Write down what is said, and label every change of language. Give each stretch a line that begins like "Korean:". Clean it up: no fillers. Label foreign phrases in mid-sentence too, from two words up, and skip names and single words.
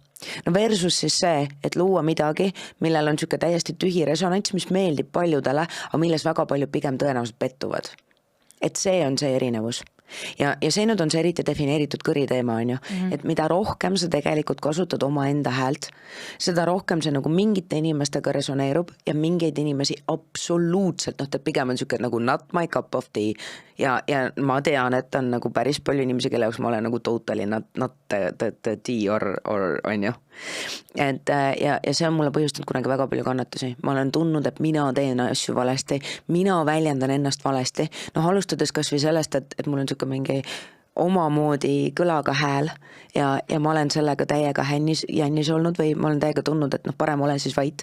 Estonian: No versus siis see, et luua midagi, millel on siuke täiesti tühi resonants, mis meeldib paljudele, aga milles väga palju pigem tõenäoliselt pettuvad. Et see on see erinevus. Ja see nüüd on see eriti defineeritud kõriteema, on ju. Et mida rohkem sa tegelikult kasutad oma enda häält, seda rohkem see nagu mingite inimestega resoneerub ja mingeid inimesi absoluutselt, ta pigem on siuke nagu
English: not my cup of tea
Estonian: ja ma tean, et on nagu päris palju inimesi, kelle jaoks ma olen nagu
English: totally not the tea
Estonian: or on ju. Et ja see on mulle põhjustanud kunagi väga palju kannatusi. Ma olen tundnud, et mina teen asju valesti, mina väljendan ennast valesti. Alustades kas või sellest, et mul on siuke mingi omamoodi kõlaga hääl ja ma olen sellega täiega jännis olnud või ma olen täiega tundnud, et parem olen siis vait.